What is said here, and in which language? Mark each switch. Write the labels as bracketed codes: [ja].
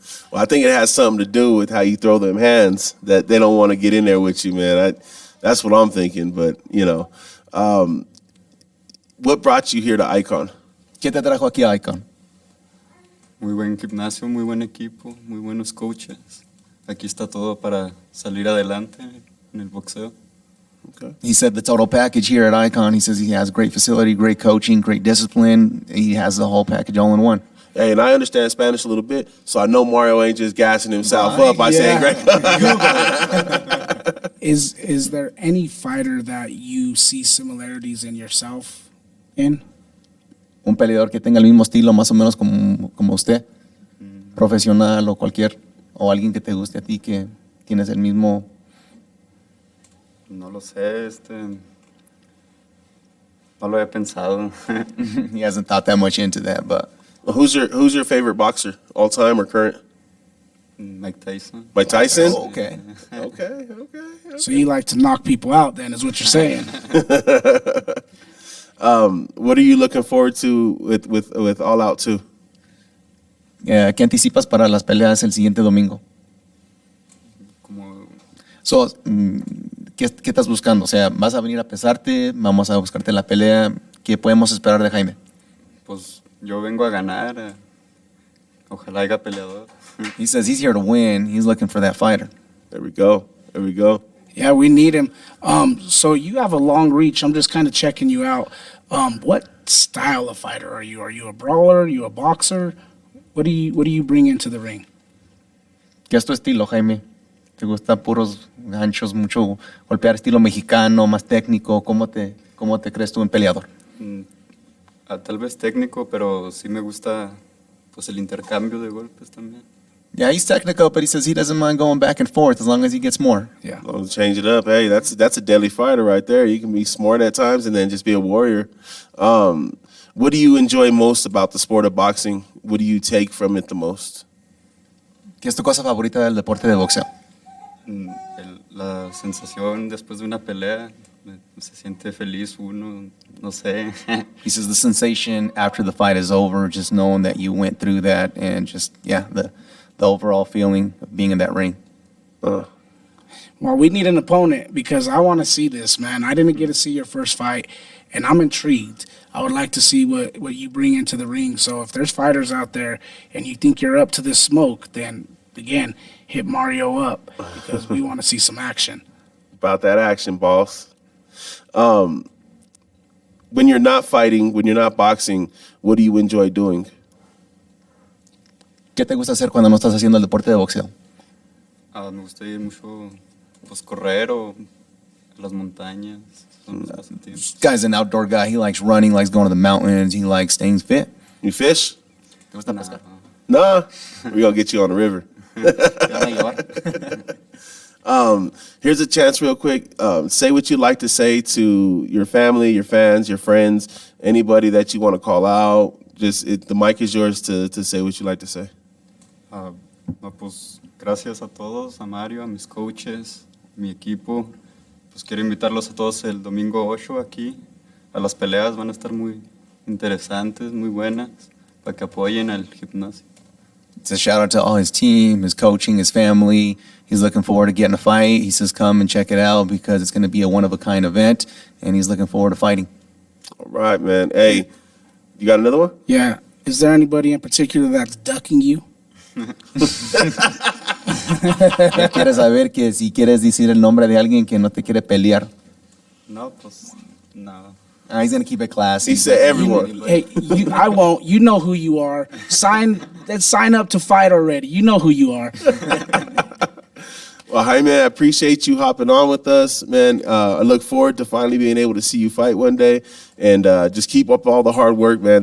[en] Well, I think it has something to do with how you throw them hands, that they don't want to get in there with you, man. That's what I'm thinking, but, what brought you here to Icon? [es] ¿Qué te trajo aquí a Icon? Muy buen gimnasio, muy buen equipo, muy buenos coaches. Aquí está todo para salir adelante en el boxeo. [en] Okay. He said the total package here at Icon, he says he has great facility, great coaching, great discipline. He has the whole package all in one. Hey, and I understand Spanish a little bit, so I know Mario ain't just gassing himself up by saying great. Is there any fighter that you see similarities in yourself in? [es] Un peleador que tenga el mismo estilo más o menos como usted, profesional o alguien que te guste a ti que ¿Tienes el mismo? No lo sé, no lo he pensado. [en] He hasn't thought that much into that, but Who's your favorite boxer, all time or current? Mike Tyson. Mike Tyson? Oh, okay. Okay. So you like to knock people out, then, is what you're saying. What are you looking forward to with All Out 2? [es] ¿Qué anticipas para las peleas el siguiente domingo? Como, So, ¿qué estás buscando? O sea, ¿vas a venir a pesarte? ¿Vamos a buscarte la pelea? ¿Qué podemos esperar de Jaime? pues yo vengo a ganar. Ojalá haya peleador. [en] He says he's here to win. He's looking for that fighter. There we go. Yeah, we need him. So you have a long reach. I'm just kind of checking you out. What style of fighter are you? Are you a brawler? Are you a boxer? What do you bring into the ring? [es] ¿Qué es tu estilo, Jaime? ¿Te gusta puros ganchos, mucho golpear estilo mexicano, más técnico? ¿Cómo te crees tú en peleador? Tal vez técnico, pero sí me gusta pues el intercambio de golpes también. [en] Yeah, he's technical, but he says he doesn't mind going back and forth as long as he gets more. Yeah. Well, change it up. Hey, that's a deadly fighter right there. You can be smart at times and then just be a warrior. What do you enjoy most about the sport of boxing? What do you take from it the most? [es] ¿Qué es tu cosa favorita del deporte de boxeo? La sensación después de una pelea, se siente feliz uno, no sé. [en] He says the sensation after the fight is over, just knowing that you went through that and just, the overall feeling of being in that ring. Well, we need an opponent because I want to see this, man. I didn't get to see your first fight, and I'm intrigued. I would like to see what you bring into the ring. So if there's fighters out there and you think you're up to this smoke, then, again, hit Mario up because we want to see some action. About that action, boss. When you're not fighting, when you're not boxing, what do you enjoy doing? [es] ¿Qué te gusta hacer cuando no estás haciendo el deporte de boxeo? Me gusta ir mucho, pues correr o a las montañas. Son mis pasatiempos. [en] This guy's an outdoor guy. He likes running, likes going to the mountains. He likes staying fit. You fish? [es] ¿Te gusta pescar? [en] Nah. We're going to get you on the river. [es] ¿Te van a llevar? [en] Here's a chance real quick. Say what you'd like to say to your family, your fans, your friends, anybody that you want to call out. The mic is yours to say what you'd like to say. [es] No, pues gracias a todos, a Mario, a mis coaches, mi equipo. Pues quiero invitarlos a todos el domingo 8 aquí a las peleas. Van a estar muy interesantes, muy buenas, para que apoyen al gimnasio. [en] It's a shout out to all his team, his coaching, his family. He's looking forward to getting a fight. He says come and check it out because it's going to be a one-of-a-kind event, and he's looking forward to fighting. All right, man. Hey, you got another one? Yeah. Is there anybody in particular that's ducking you? [es] Ya quieres saber que si quieres decir el nombre de alguien que no te quiere pelear. No, pues no. [en] He's going to keep it classy. He said everyone. Hey, I won't. You know who you are. Let's sign up to fight already. You know who you are. Well, Jaime, I appreciate you hopping on with us, man. I look forward to finally being able to see you fight one day, and just keep up all the hard work, man.